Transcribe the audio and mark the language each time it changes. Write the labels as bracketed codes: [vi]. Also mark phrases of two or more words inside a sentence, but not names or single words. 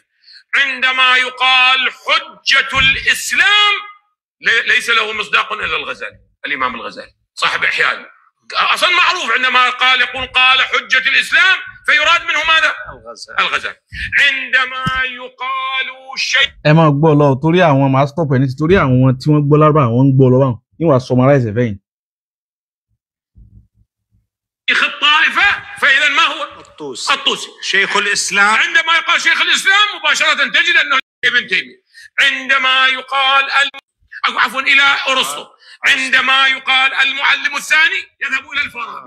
[ar] عندما يقال حجة الإسلام ليس له مصداق إلا الغزالي، الإمام الغزالي صاحب إحياء، أصلا معروف عندما يقول قال حجة الإسلام فيراد منه ماذا؟ الغزالي. عندما يقال شيء [yo] ẹ máa gbọ́ lọ torí àwọn máa stop ẹ̀ ní torí àwọn tí wọ́n gbọ́ lárúbá àwọn ń gbọ́ lọ báwọn níwà summarize fẹ́yìn. [ar] شيخ الطائفة فإذا ما هو؟ الطوسي. شيخ الإسلام عندما يقال شيخ الإسلام مباشرة تجد أنه ابن تيمية. عندما يقال عفوا إلى أرسطو. عندما يقال المعلم الثاني يذهب إلى الفارابي.